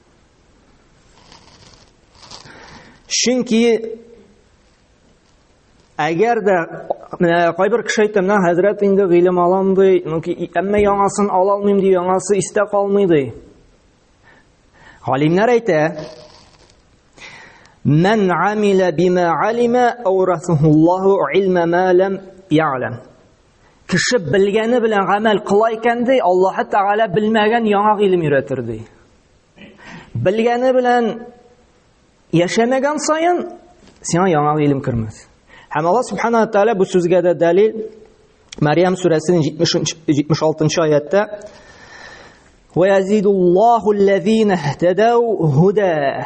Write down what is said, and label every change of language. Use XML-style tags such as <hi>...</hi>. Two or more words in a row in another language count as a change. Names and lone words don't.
<tt>Чөнки әгәр дә кайбер кеше әйтә, менә хәзрәт инде гыйлем алам ди, әмма яңасын ала алмыйм ди, яңасы истә калмый ди. Галимнәр әйтә:</tt> <ar>"من عمل بما علم أورثه الله علم ما لم يعلم."</ar> <tt>Кеше белгәне белән гамәл кыла икән ди, Аллаһы Тааля белмәгән яңа гыйлем өйрәтер ди. Белгәне белән яшәмәгән сайын сиңа яңа гыйлем кермәс. Һәм Алла</tt> <ar>سبحانه وتعالى</ar> <tt>бу сүзгә дә дәлил Мәрьям сүрәсенең 76-нчы аятта:</tt> <ar>"ويزيد الله الذين اهتدوا هدى."</ar>